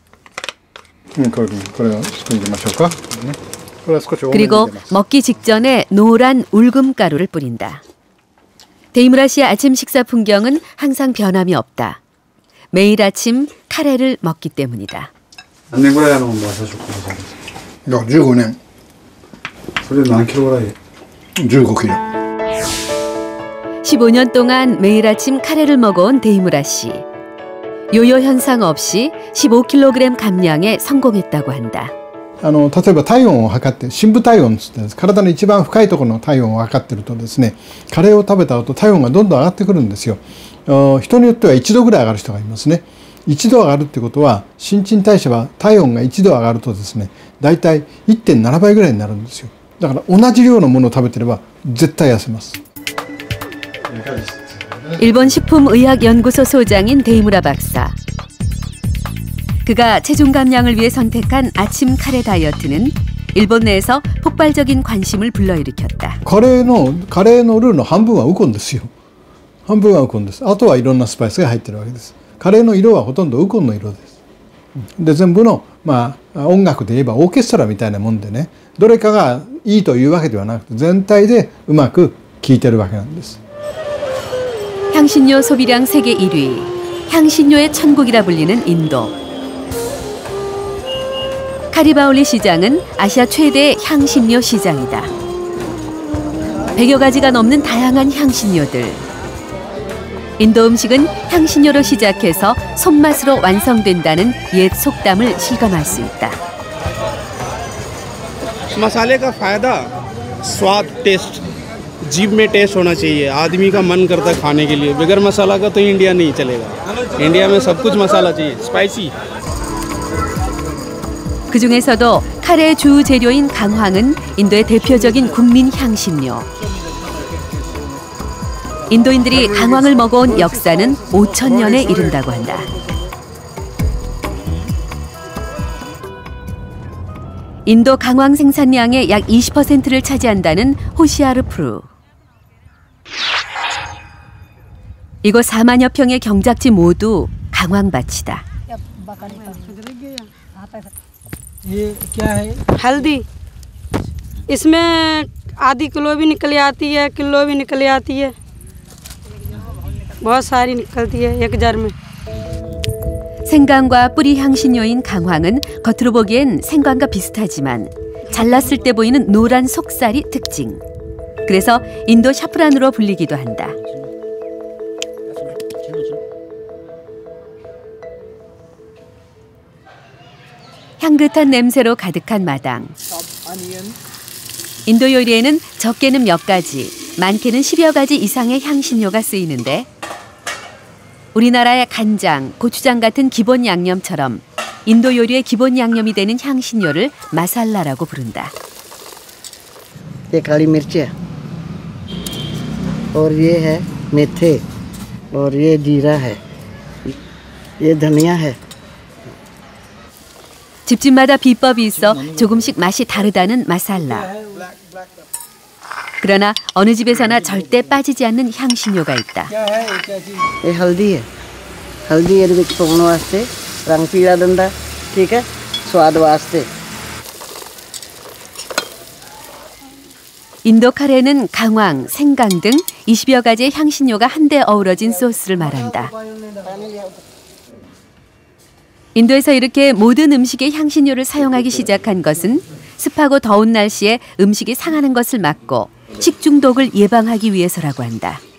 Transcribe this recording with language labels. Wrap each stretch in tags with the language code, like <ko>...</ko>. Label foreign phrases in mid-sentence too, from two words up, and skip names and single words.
<ko>그리고 먹기 직전에 노란 울금가루를 뿌린다. 데이무라 씨의 아침 식사 풍경은 항상 변함이 없다. 매일 아침 카레를 먹기 때문이다.</ko> <ja>15 年。それ何キロぐらい 15キロ。</ja> <ko>15년 동안 매일 아침 카레를 먹어온 데이무라 씨. 요요 현상 없이 15kg 감량에 성공했다고 한다.</ko> <ja>例えば体温を測って深部体温って言って体の一番深いところの体温を測ってるとですね、カレーを食べた後体温がどんどん上がってくるんですよ。人によっては1度ぐらい上がる人がいますね。1度上がるってことは新陳代謝は体温が1度上がるとですね、だいたい 1.7 倍ぐらいになるんですよ。だから同じ量のものを食べてれば絶対痩せます。</ja> <ko>일본 식품의학연구소 소장인 데이무라 박사. 그가 체중 감량을 위해 선택한 아침 카레 다이어트는 일본 내에서 폭발적인 관심을 불러일으켰다.</ko> <ja>カレーのルーの半分はウコンですよ。半分はウコンです。あとはいろんなスパイスが入ってるわけです。カレーの色はほとんどウコンの色です。で全部の音楽で言えばオーケストラみたいなもんでね、どれかがいいというわけではなくて全体でうまく聴いてるわけなんです。</ja> <ko>향신료 소비량 세계 1위, 향신료의 천국이라 불리는 인도. 카리바올리 시장은 아시아 최대의 향신료 시장이다. 100여 가지가 넘는 다양한 향신료들. 인도 음식은 향신료로 시작해서 손맛으로 완성된다는 옛 속담을 실감할 수 있다.</ko> <hi>मसाले का फायदा स्वाद टेस्ट जीभ में टेस्ट होना चाहिए आदमी का मन करता है खाने के लिए बगैर मसाला का तो इंडिया नहीं चलेगा इंडिया में सब कुछ मसाला चाहिए स्पाइसी</hi> <ko>그중에서도 카레의 주 재료인 강황은 인도의 대표적인 국민 향신료. 인도인들이 강황을 먹어온 역사는 5,000년에 이른다고 한다. 인도 강황 생산량의 약 20%를 차지한다는 호시아르 프루. 이곳 4만여 평의 경작지 모두 강황밭이다.</ko> <hi>हल्दी इसमें आधी किलो भी निकल आती है किलो भी निकल आती है बहुत सारी निकलती है एक जार में.</hi> <ko>생강과 뿌리 향신료인 강황은 겉으로 보기엔 생강과 비슷하지만 잘랐을 때 보이는 노란 속살이 특징. 그래서 인도 샤프란으로 불리기도 한다. 향긋한 냄새로 가득한 마당. 인도 요리에는 적게는 몇 가지, 많게는 10여 가지 이상의 향신료가 쓰이는데 우리나라의 간장, 고추장 같은 기본 양념처럼 인도 요리의 기본 양념이 되는 향신료를 마살라라고 부른다.</ko> <hi>ये काली मिर्च है और ये है मेथे और ये जीरा है ये धनिया है.</hi> <ko>집집마다 비법이 있어 조금씩 맛이 다르다는 마살라. 그러나 어느 집에서나 절대 빠지지 않는 향신료가 있다.</ko> <pa>ਯੇ ਹਲਦੀ ਹੈ ਹਲਦੀ ਯੇ ਵਿੱਚ ਪਾਣੇ ਵਾਸਤੇ ਰੰਗ ਪੀਲਾ ਦਿੰਦਾ ਠੀਕ ਹੈ ਸਵਾਦ ਵਾਸਤੇ.</pa> <ko>인도 카레는 강황, 생강 등 20여 가지의 향신료가 한데 어우러진 소스를 말한다. 인도에서 이렇게 모든 음식에 향신료를 사용하기 시작한 것은 습하고 더운 날씨에 음식이 상하는 것을 막고 식중독을 예방하기 위해서라고 한다.</ko>